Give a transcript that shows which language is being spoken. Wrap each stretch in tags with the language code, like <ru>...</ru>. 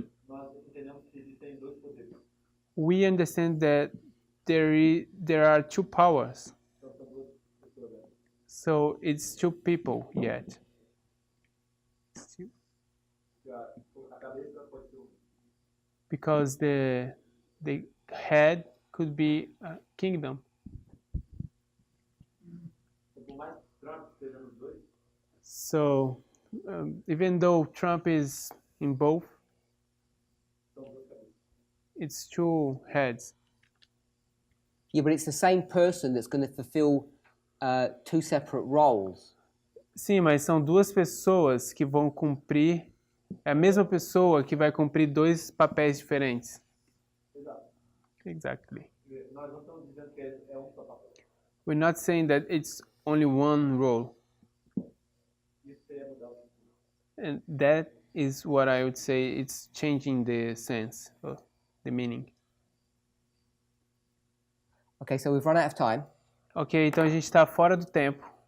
<pt>nós entendemos que existem 2 poderes.</pt> <en>we understand that there are 2 powers.</en> <pt>Então são 2 pessoas.</pt> <en>So it's 2 people yet.</en> <pt>A cabeça pode ser</pt> <en>Because the head could be a kingdom.</en> <pt>Por mais que Trump esteja nos 2,</pt> <en>So even though Trump is in both,</en> <pt>são 2 cabeças.</pt> <en>it's 2 heads. Yeah, but it's the same person that's going to fulfill 2 separate roles.</en> <pt>Sim, mas são 2 pessoas que vão cumprir. É a mesma pessoa que vai cumprir 2 papéis diferentes. Exato.</pt> <en>Exactly.</en> <pt>Nós não estamos dizendo que é um só papel.</pt> <en>We're not saying that it's only one role. And that is what I would say, it's changing the sense of the meaning. Okay, so we've run out of time.</en> <pt>Ok, então a gente está fora do tempo.</pt>